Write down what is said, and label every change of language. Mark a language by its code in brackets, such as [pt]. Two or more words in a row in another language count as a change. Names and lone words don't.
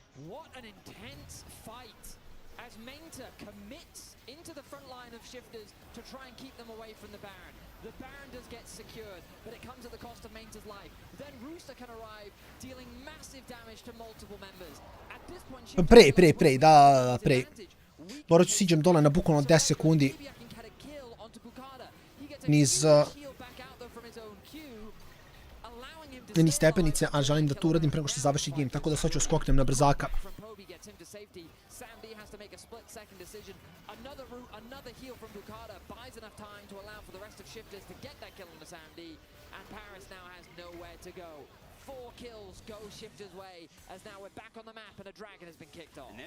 [en] What an intense fight as Menta commits into the front line of shifters to try and keep them away from the Baron. The Baron does get secured, but it comes at the cost of Menta's life. Then Rooster can arrive, dealing massive damage to multiple members. At this point, [sl] Prej, da, prej. [hr] Morat ću siđem dole na bukvalno 10 sekundi. Niz stepenice, a želim da to uradim preko što završi game, tako da sad ću skoknem na brzaka. [en] Kills go Shifter's way as now we're back on the map and a dragon has been kicked off.